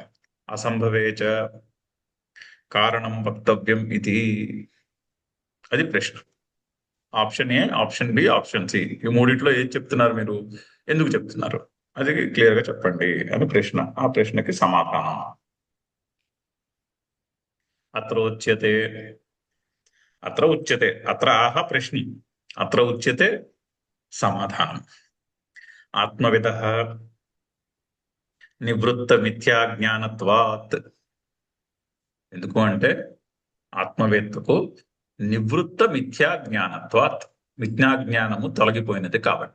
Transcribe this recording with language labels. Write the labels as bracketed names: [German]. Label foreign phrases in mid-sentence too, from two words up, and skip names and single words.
[Sanskrit] అసంభవేచ కారణం వక్తవ్యం [Telugu] ఇది, అది ప్రశ్న. [English] option A, option B, option C, [Telugu] ఈ మూడిట్లో ఏది చెప్తున్నారు మీరు, ఎందుకు చెప్తున్నారు, అది క్లియర్ గా చెప్పండి అని ప్రశ్న. ఆ ప్రశ్నకి సమాధానం. [Sanskrit] అత్ర ఉచ్యతే, అత్ర ఉచ్యతే, అత్ర ఆహ ప్రశ్న, అత్ర ఉచ్యతే సమాధానం. ఆత్మవిద నివృత్త మిథ్యా జ్ఞానత్వాత్. [Telugu] ఎందుకు అంటే ఆత్మవేత్తకు [Sanskrit] నివృత్త మిథ్యా జ్ఞానత్వాత్, [Telugu] మిథ్యా జ్ఞానము తొలగిపోయినది కాబట్టి.